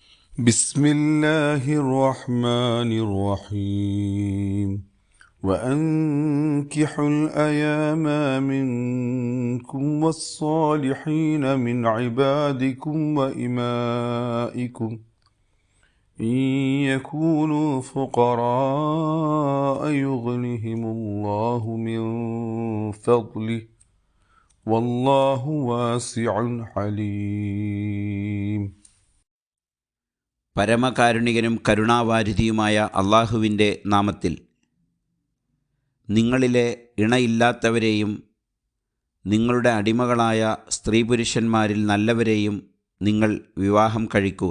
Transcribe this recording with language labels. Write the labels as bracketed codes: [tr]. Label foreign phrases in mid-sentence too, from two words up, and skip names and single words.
[ar] بسم الله الرحمن الرحيم وأنكحوا الأيام منكم والصالحين من عبادكم وإمائكم إن يكونوا فقراء يغنهم الله من فضله والله واسع حليم. [ml] പരമകാരുണികനും കരുണാവാരിധിയുമായ അള്ളാഹുവിൻ്റെ നാമത്തിൽ. നിങ്ങളിലെ ഇണയില്ലാത്തവരെയും നിങ്ങളുടെ അടിമകളായ സ്ത്രീ പുരുഷന്മാരിൽ നല്ലവരെയും നിങ്ങൾ വിവാഹം കഴിക്കുക.